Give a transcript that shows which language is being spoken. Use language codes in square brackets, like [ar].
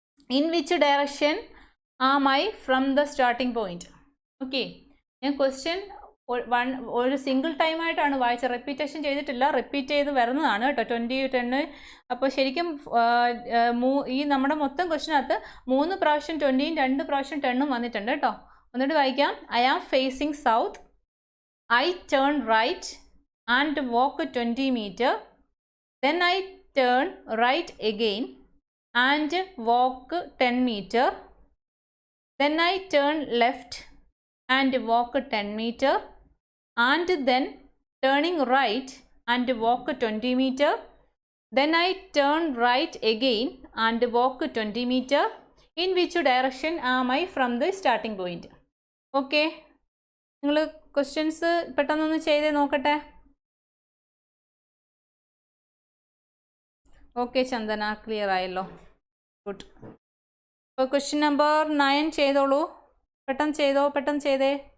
[en] In which direction am I from the starting point? [ml] Okay, ഞാൻ question ഒരു single time ആയിട്ടാണ് വായിച്ചത്. Repetition ചെയ്തിട്ടില്ല, റിപ്പീറ്റ് ചെയ്ത് വരുന്നതാണ് കേട്ടോ. 20, 10. അപ്പോൾ ശരിക്കും ഈ നമ്മുടെ മൊത്തം ക്വസ്റ്റ്യനകത്ത് 3 പ്രാവശ്യം 20യും 2 പ്രാവശ്യം 10ഉം വന്നിട്ടുണ്ട് കേട്ടോ. ഒന്നുകൂടി വായിക്കാം. [en] I am facing south. I turn right and walk 20 meter. Then I turn right again and walk 10 meter. Then I turn left and walk 10 meter, and then turning right and walk 20 meter. Then I turn right again and walk 20 meter. In which direction am I from the starting point? Okay. [ml] നിങ്ങൾ questions പെട്ടെന്നൊന്ന് ചെയ്തേ നോക്കട്ടെ. Okay ചന്ദന, clear ആയല്ലോ. Good. അപ്പോൾ question number 9 ചെയ്തോളൂ. പെട്ടെന്ന് ചെയ്തേ.